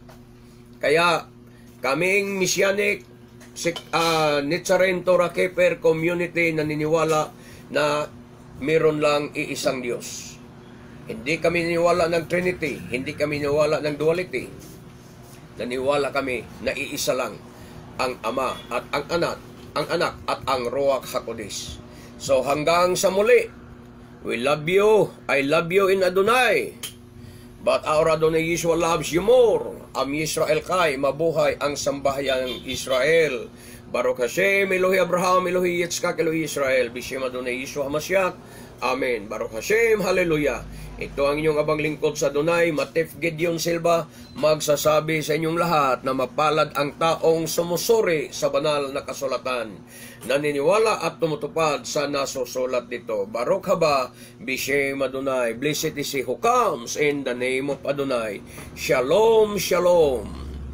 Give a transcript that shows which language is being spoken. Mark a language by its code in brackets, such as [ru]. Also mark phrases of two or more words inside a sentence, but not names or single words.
[tl] Kaya kaming Messianic Nitzarim Torah Keeper Community naniniwala na meron lang iisang Diyos. Hindi kami naniwala ng Trinity, hindi kami naniwala ng duality. Naniwala kami na iisa lang ang Ama at ang Anak at ang [he] רוח הקודש. [tl] So hanggang sa muli, [en] we love you, I love you in Adonai. But our Adonai Yeshua loves you more. [he] עם ישראל חי, [tl] mabuhay ang sambahyang Israel. [he] ברוך השם, אלוהי אברהם, אלוהי יצחק, אלוהי ישראל. בשם אדוני ישוע המשיח. אמן. ברוך השם, Hallelujah. [tl] Ito ang inyong abang lingkod sa Adonai, Matef Gideon Silva, magsasabi sa inyong lahat na mapalad ang taong sumusuri sa banal na kasulatan, naniniwala at tumutupad sa nasusulat dito. [he] ברוך הבא, בשם אדוני. [en] Blessed is he who comes in the name of Adonai. [he] שלום, שלום.